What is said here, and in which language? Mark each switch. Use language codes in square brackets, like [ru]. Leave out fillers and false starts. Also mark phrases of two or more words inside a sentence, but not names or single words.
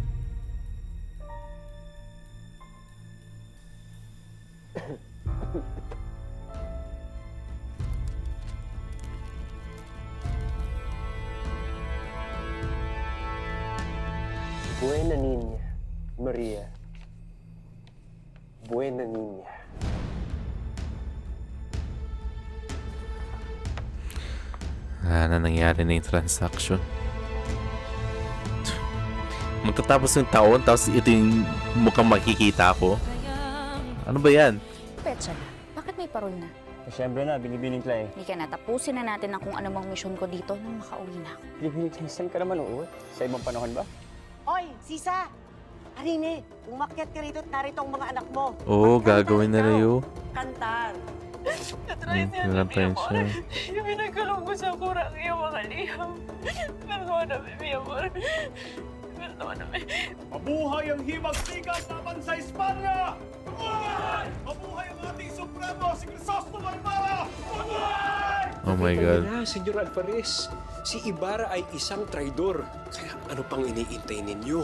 [es] Buena niña, Maria. Buena niña. [tl] Na nangyari na yung transaction. Magtatapos ng taon, tapos ito yung mukhang makikita ko. Ano ba yan? Petsa na. Bakit may parol na? Siyempre na, Binibining Clay. Hindi ka na. Tapusin na natin ang kung ano mang misyon ko dito nang makauwi na ako. Binibining Clay, saan ka naman uuwi? Sa ibang panahon ba? Oy, Sisa! Arine, umakyat ka rito at narito ang mga anak mo. Oo, gagawin na yun. Kantar! Nalantayin siya. Yung pinagkalong ko sa kurang yung mga liham. [es] Perdona na, mi amor. Perdona na, [tl] Mabuhay ang himag-sigas laban sa Espanya! Mabuhay! Mabuhay ang ating Supremo, si Crisostomo Ibarra! Mabuhay! [en] Oh my God. [tl] Na, Senyor Alvarez, si Ibarra ay isang traidor. Kaya ano pang iniintay ninyo?